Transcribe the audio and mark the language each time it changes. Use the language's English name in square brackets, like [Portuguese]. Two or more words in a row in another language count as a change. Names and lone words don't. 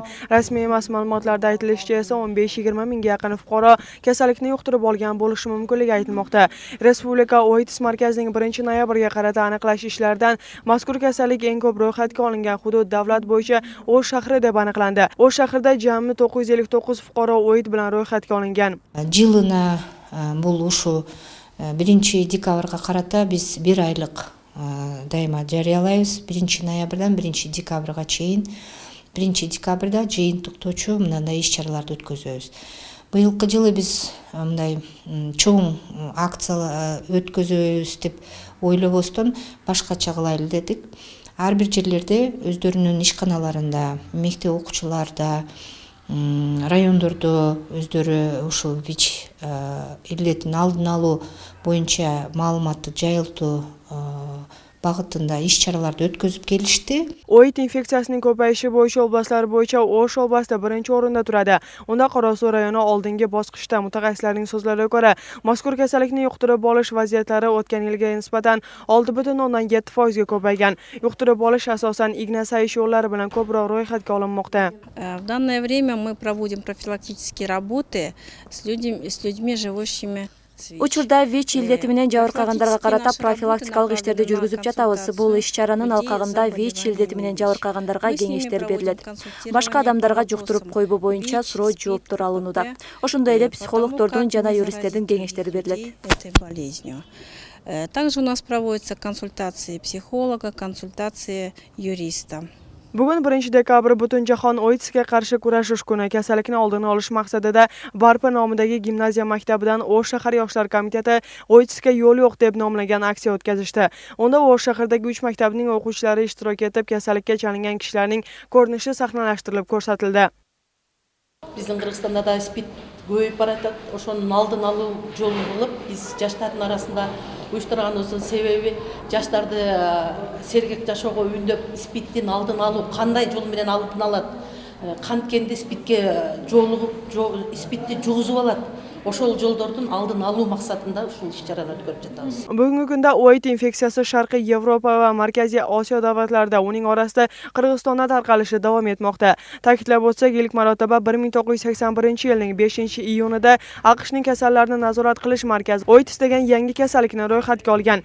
[Uzbek] Rasmiy emas ma'lumotlarda aytilishicha esa 15-20 mingga yaqin fuqaro kasallikni yuqtirib olgan bo'lishi mumkinligi aytilmoqda. Respublika OITS markazining 1-noyabrga qarata aniqlash ishlaridan mazkur kasallik eng ko'p ro'yxatga olingan hudud davlat bo'yicha O'sh shahri deb aniqlandi. O'sh shahrida jami 959 fuqaro OIT bilan ro'yxatga olingan. [Kyrgyz] Жылына бул ушу 1-декабрга карата биз 1 айлык дайыма жарыялайбыз. 1-ноябрдан 1-декабрга чейин. 1-декабрда жыйынтыктоочу мындай иш-чараларды өткөзөбүз. Быйылкы жылы биз мындай чоң акциялар өткөзөбүз деп ойлобостон башкача кылайлы дедик. Ар бир жерлерде өздөрүнүн ишканаларында, мектеп окуучуларда, райондордо өздөрү ушул ВИЧ илетин алдын алуу боюнча маалыматты жайылтуу багытында иш-чараларды өткөзүп келишти. [Uzbek] OIT infeksiyasining ko'payishi bo'yicha oblastlar bo'yicha O'sh oblasti birinchi o'rinda turadi. Unda Qorasuv rayoni oldingi bosqichda. Mutaxassislarning so'zlariga ko'ra, mazkur kasallikni yuqtirib olish vaziyatlari o'tgan yilga nisbatan 6.7% ga ko'paygan. Yuqtirib olish asosan igna sayish yo'llari bilan ko'proq ro'yxatga olinmoqda. [Russian] В данное время мы проводим профилактические работы с людьми, живущими [Kyrgyz] Учурда ВИЧ илдети менен жабыркагандарга карата профилактикалык иштерди жүргүзүп жатабыз. Бул иш-чаранын алкагында ВИЧ илдети менен жабыркагандарга кеңештер берилет. Башка адамдарга жуктуруп койбоо боюнча суроо жооптор алынууда. Ошондой эле психологдордун жана юристтердин кеңештери берилет. [Russian] Также у нас проводятся консультации психолога, консультации юриста. [Uzbek] Bugun 1 dekabr Butunjahon OITSga qarshi kurashish kuni. Kasallikni oldini olish maqsadida Barpa nomidagi gimnaziya maktabidan O'sh shahar yoshlar komiteti OITSga yo'l yo'q deb nomlangan aksiya o'tkazishdi. Unda O'sh shahardagi 3 maktabning o'quvchilari ishtirok etib, kasallikka chalingan kishilarning ko'rinishi sahnalashtirilib ko'rsatildi. [Kazakh] Біздің Қырғызстанда да спид көбейіп баратат. [Kyrgyz] Ошонун алдын алуу жолун кылып, биз жаштардын арасында уюштурганыбыздын себеби жаштарды сергек жашоого үндөп, спидтин алдын алуу кандай жол менен алдын алат? Канткенде спидке жолугуп, спидти жугузуп алат. Ошол жолдордун алдын алуу максатында ушул иш-чараны өткөрүп жатабыз. [Uzbek] Bugungi kunda OIT infeksiyasi Sharqiy Yevropa va Markaziy Osiyo davlatlarida, uning orasida Qirg'izistonda tarqalishi davom etmoqda. Ta'kidlab o'tsak, ilk marotaba 1981-yilning 5-iyunida AQShning kasallarni nazorat qilish markazi OITS degan yangi kasallikni ro'yxatga olgan.